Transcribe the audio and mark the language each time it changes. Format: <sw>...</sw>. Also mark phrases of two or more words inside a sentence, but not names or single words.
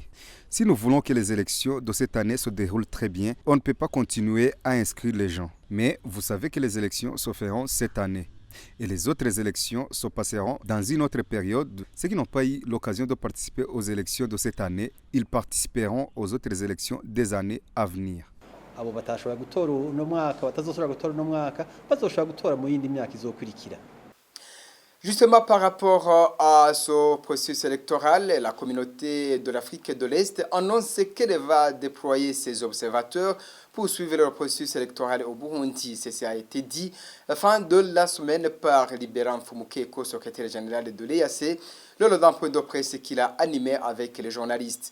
<fr>Si nous voulons que les élections de cette année se déroulent très bien, on ne peut pas continuer à inscrire les gens. Mais vous savez que les élections se feront cette année. Et les autres élections se passeront dans une autre période. Ceux qui n'ont pas eu l'occasion de participer aux élections de cette année, ils participeront aux autres élections des années à venir.</fr> <rn>abo batashobora gutora uno mwaka batazosubira gutora uno mwaka bazoshobora gutora mu yindi myaka izokurikira.</rn> <fr>Justement, par rapport à ce processus électoral, la communauté de l'Afrique de l'Est annonce qu'elle va déployer ses observateurs pour suivre le processus électoral au Burundi. Ceci a été dit fin de la semaine par Libéran Mfumukeko, secrétaire général de l'EAC, lors d'un point de presse qu'il a animé avec les journalistes.</fr>